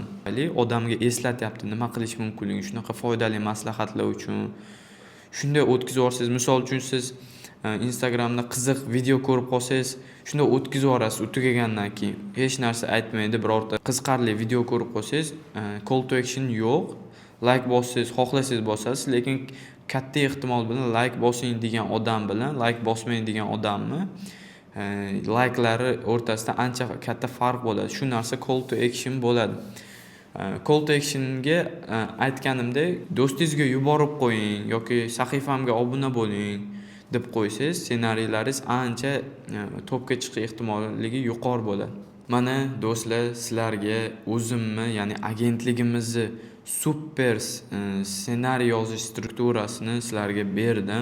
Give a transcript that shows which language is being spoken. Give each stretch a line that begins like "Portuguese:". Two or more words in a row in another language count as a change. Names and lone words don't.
Uzbek: Odamga eslatyapti nima qilish mumkinligi, shunaqa foydali maslahatlar uchun. Shunday o'tkazib yuborsangiz, misol uchun siz Instagramda qiziq video ko'rib qolsangiz, shunday o'tkazib yuborasiz. U tugagandan keyin hech narsa aytmaydi, birorta qiziqarli video ko'rib qolsangiz,
English: call to action yo'q.
Uzbek: Like bossangiz, xohlasangiz bosasiz, lekin katta ehtimol bilan like bosing degan odam bilan like bosmang degan odamni like'lari o'rtasida ancha katta farq bo'ladi. Shu narsa
English: call to action
Uzbek: bo'ladi.
English: Call to actionga
Uzbek: aytganimdek, do'stingizga yuborib qo'ying yoki sahifamga obuna bo'ling deb qo'ysangiz, ssenariylaringiz ancha topga chiqish ehtimolligi yuqori bo'ladi. Mana do'stlar, sizlarga o'zimni, ya'ni agentligimizni super ssenariy yozish strukturasini sizlarga berdim.